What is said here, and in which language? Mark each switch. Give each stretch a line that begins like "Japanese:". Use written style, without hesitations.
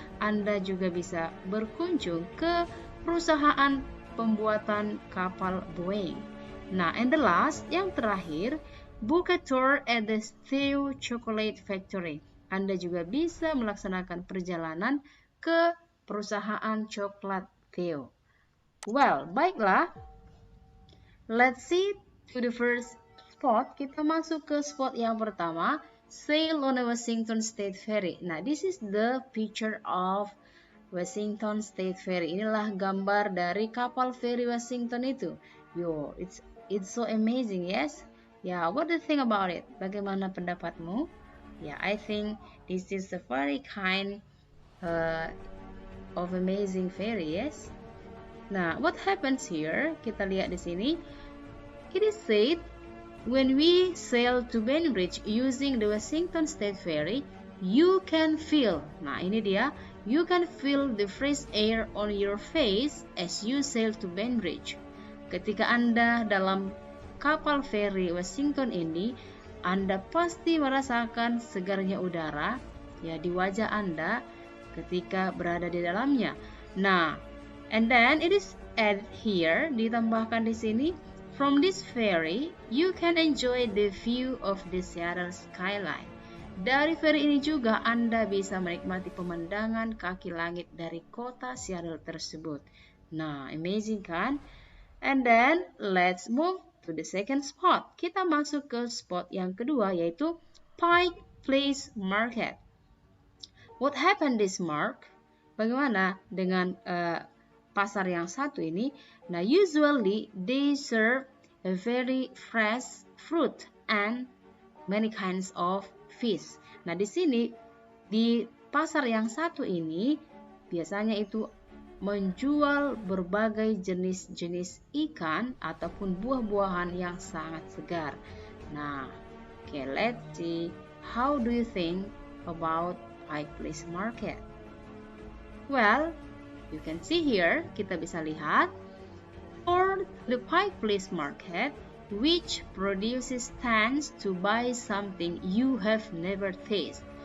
Indonesian: Anda juga bisa berkunjung ke perusahaan pembuatan kapal Boeing.
English: Nah, and the last,
Indonesian: yang terakhir,
English: book a tour at the Theo Chocolate Factory.
Indonesian: Anda juga bisa melaksanakan perjalanan ke perusahaan coklat Theo. Well, baiklah.
English: Let's see to the first spot.
Indonesian: Kita masuk ke spot yang pertama,
English: sail on a Washington State Ferry. Nah, this is the picture of Washington State Ferry.
Indonesian: Inilah gambar dari kapal feri Washington itu.
English: Yo, it's so amazing, yes? Yeah, what do you think about it?
Indonesian: Bagaimana pendapatmu?
English: Yeah, I think this is a very kind of amazing ferry, yes? Nah, what happens here?
Indonesian: Kita lihat di sini.
English: It is said, when we sail to Bainbridge using the Washington State Ferry, you can feel.
Indonesian: Nah, ini dia.
English: You can feel the fresh air on your face as you sail to Bainbridge.
Indonesian: Ketika Anda dalam kapal feri Washington ini, Anda pasti merasakan segarnya udara ya di wajah Anda ketika berada di dalamnya.
English: Nah, and then it is added here,
Indonesian: ditambahkan di sini,
English: from this ferry, you can enjoy the view of the Seattle skyline.
Indonesian: Dari feri ini juga Anda bisa menikmati pemandangan kaki langit dari kota Seattle tersebut. Nah, amazing kan?
English: And then, let's move to the second spot.
Indonesian: Kita masuk ke spot yang kedua, yaitu Pike Place Market.
English: What happened this mark?
Indonesian: Bagaimana dengan pasar yang satu ini?
English: Nah, usually they serve a very fresh fruit and many kinds of fish.
Indonesian: Nah, di sini di pasar yang satu ini biasanya itu menjual berbagai jenis-jenis ikan ataupun buah-buahan yang sangat segar.
English: Nah, okay, let's see, how do you think about Pike Place Market? Well, you can see here,
Indonesian: kita bisa lihat,
English: for the Pike Place Market, which produces stands to buy something you have never tasted.